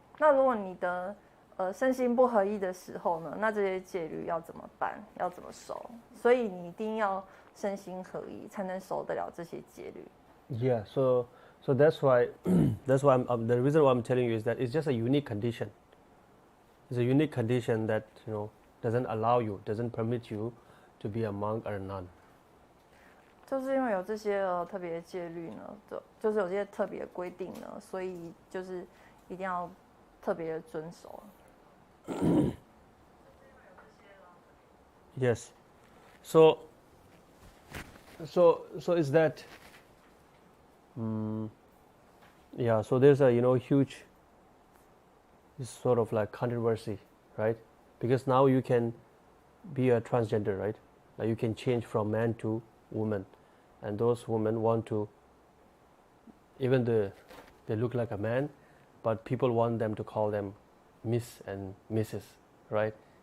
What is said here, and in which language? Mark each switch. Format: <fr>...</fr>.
<zh>那如果你的身心不合一的时候呢，那这些戒律要怎么办？要怎么守？所以你一定要身心合一，才能守得了这些戒律。</zh> <en>Yeah, so that's why the reason why I'm telling you is that it's just a unique condition. It's a unique condition that doesn't allow you, doesn't permit you to be a monk or a nun.</en> <zh>就是因为有这些特别的戒律呢，就是有这些特别的规定呢，所以就是一定要特别的遵守。</zh> <en>Yes. So is that yeah, so there's a huge sort of like controversy, right? Because now you can be a transgender, right? Like you can change from man to woman, and those women want to, even they look like a man, but people want them to call them Miss and Mrs., right?</en>